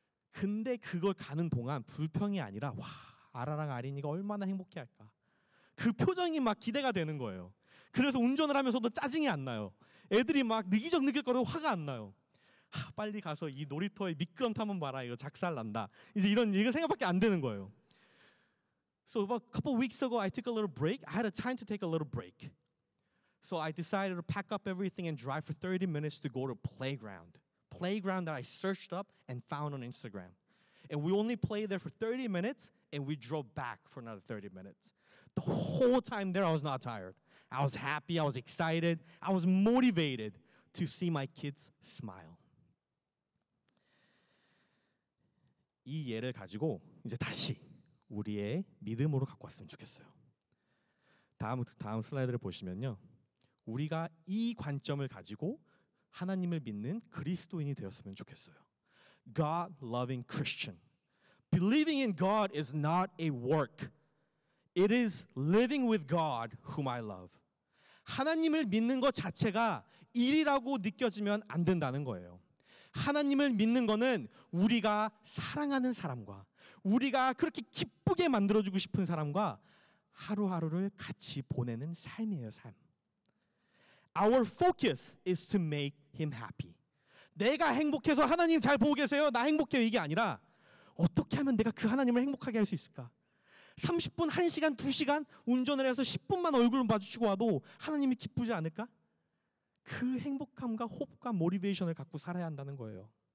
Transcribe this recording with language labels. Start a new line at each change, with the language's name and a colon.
Korean: 근데 그걸 가는 동안 불평이 아니라 와 아라랑 아린이가 얼마나 행복해할까. 그 표정이 막 기대가 되는 거예요. 그래서 운전을 하면서도 짜증이 안 나요. 애들이 막 느끼적거리고 화가 안 나요. 빨리 가서 이 놀이터에 미끄럼 타면 봐라 이거 작살 난다. 이제 이런 얘기가 생각밖에 안 되는 거예요.
English: So about a couple weeks ago I took a little break. I had a time to take a little break. So I decided to pack up everything and drive for 30 minutes to go to playground that I searched up and found on Instagram. And we only played there for 30 minutes and we drove back for another 30 minutes. The whole time there I was not tired. I was happy, I was excited, I was motivated to see my kids smile.
Korean: 이 예를 가지고 이제 다시 우리의 믿음으로 갖고 왔으면 좋겠어요. 다음 슬라이드를 보시면요. 우리가 이 관점을 가지고 하나님을 믿는 그리스도인이 되었으면 좋겠어요.
English: God-loving Christian. Believing in God is not a work. It is living with God whom I love.
Korean: 하나님을 믿는 것 자체가 일이라고 느껴지면 안 된다는 거예요. 하나님을 믿는 거는 우리가 사랑하는 사람과 우리가 그렇게 기쁘게 만들어주고 싶은 사람과 하루하루를 같이 보내는 삶이에요. 삶.
English: Our focus is to make him happy.
Korean: 내가 행복해서 하나님 잘 보고 계세요. 나 행복해요. 이게 아니라 어떻게 하면 내가 그 하나님을 행복하게 할 수 있을까? 30분, 1시간, 2시간 운전을 해서 10분만 얼굴을 마주치고 와도 하나님이 기쁘지 않을까? 그 행복함과 호흡과 모티베이션을 갖고 살아야 한다는 거예요.